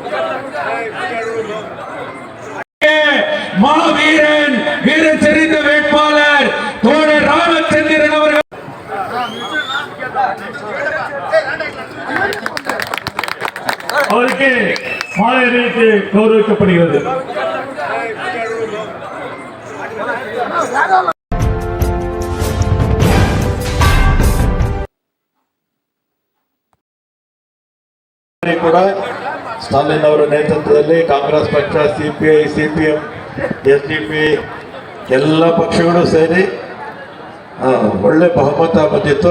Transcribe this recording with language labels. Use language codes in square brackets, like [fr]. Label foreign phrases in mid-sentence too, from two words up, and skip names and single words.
[ta] மாவீரன் வீர தெரிந்த வேட்பாளர் தோழர் ராமச்சந்திரன் அவர்கள் அவருக்கு மாலை அணிவித்து கௌரவிக்கப்படுகிறது. [kn] ಕೂಡ ಸ್ಟಾಲಿನ್ ಅವರ ನೇತೃತ್ವದಲ್ಲಿ ಕಾಂಗ್ರೆಸ್ ಪಕ್ಷ, ಸಿಪಿಐ, ಸಿಪಿಎಂ, ಎಸ್ಡಿಪಿ ಎಲ್ಲ ಪಕ್ಷಗಳು ಸೇರಿ ಒಳ್ಳೆ ಬಹುಮತ ಬಂದಿತ್ತು.